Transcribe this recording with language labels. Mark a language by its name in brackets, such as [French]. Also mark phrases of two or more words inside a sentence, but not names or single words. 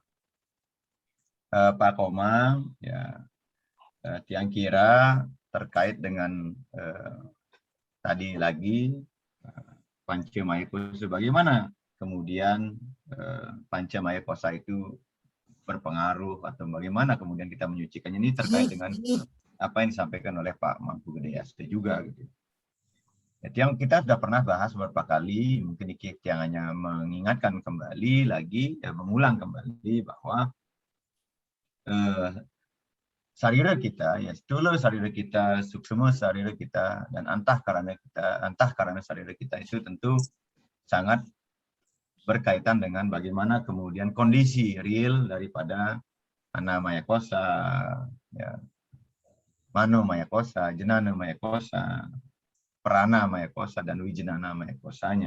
[Indonesian] Pak Komang, ya, tiang kira terkait dengan tadi lagi Panca Maya Kosa, bagaimana kemudian Panca Maya Kosa itu berpengaruh atau bagaimana kemudian kita menyucikannya, ini terkait dengan apa yang disampaikan oleh Pak Mangku Gedayasti juga gitu. Yang kita sudah pernah bahas beberapa kali, mungkin yang hanya mengingatkan kembali lagi, mengulang kembali bahwa sarira kita, ya stula sarira kita, suksema sarira kita, dan antahkarana sarira kita itu tentu sangat berkaitan dengan bagaimana kemudian kondisi real daripada Ana Maya Kosa, ya, Mano Maya Kosa, Jenana Maya Kosa, Prana Maya Kosa, dan Wijnana Maya Kosanya.